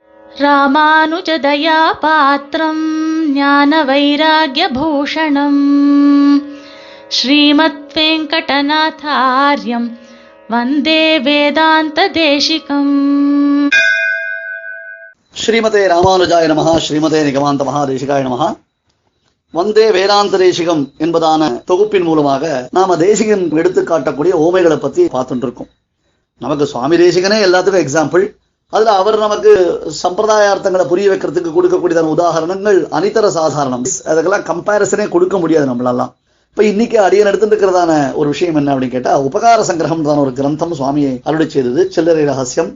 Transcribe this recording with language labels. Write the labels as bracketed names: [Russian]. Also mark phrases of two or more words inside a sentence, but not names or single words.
[Sanskrit] रामानुजदया पात्रम् ज्ञान वैराग्यभूषणम् श्रीमत् वेङ्कटनाथार्यम् वन्दे वेदान्त देशिकम्. श्रीमते रामानुजाय नमः, श्रीमते निगमान्त महादेशिकाय नमः. [Tamil] வந்தே வேதாந்த தேசிகம் என்பதான தொகுப்பின் மூலமாக நாம தேசிகன் எடுத்து காட்டக்கூடிய ஓமைகளை பத்தி பார்த்துட்டு இருக்கோம். நமக்கு சுவாமி தேசிகனே எல்லாத்துக்கும் எக்ஸாம்பிள். அதுல அவர் நமக்கு சம்பிரதாயார்த்தங்களை புரிய வைக்கிறதுக்கு கொடுக்கக்கூடியதான உதாரணங்கள் [Sanskrit] अनितर साधारणम्. [Tamil] அதுக்கெல்லாம் கம்பேரிசனே கொடுக்க முடியாது நம்மளெல்லாம். இப்ப இன்னைக்கு அடியன் எடுத்துட்டு இருக்கிறதான ஒரு விஷயம் என்ன அப்படின்னு கேட்டா, உபகார சங்கிரகம் தான் ஒரு கிரந்தம் சுவாமியை அருளி செய்தது, சில்லறை ரகசியம்.